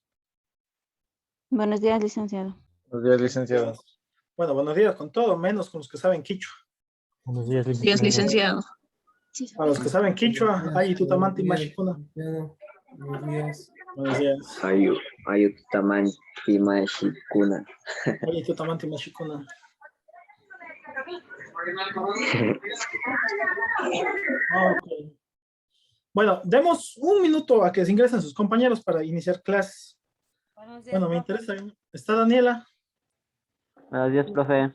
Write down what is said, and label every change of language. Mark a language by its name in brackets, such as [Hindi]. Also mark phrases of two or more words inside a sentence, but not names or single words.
[Spanish] Buenos días, licenciado. Buenos días, licenciado. Bueno, buenos días con todos, menos con los que saben quichua. Buenos días, Días, licenciado. A los que saben quichua, ay, [Quechua] tutamanti mashikuna. [Spanish] Buenos días. Buenos días. [Quechua] Ayutamanti mashikuna. Ay, tutamanti mashikuna. [Spanish] Okay. Bueno, demos un minuto a que se ingresen sus compañeros para iniciar clases. Bueno, me interesa. ¿Está Daniela? Buenos días, profe.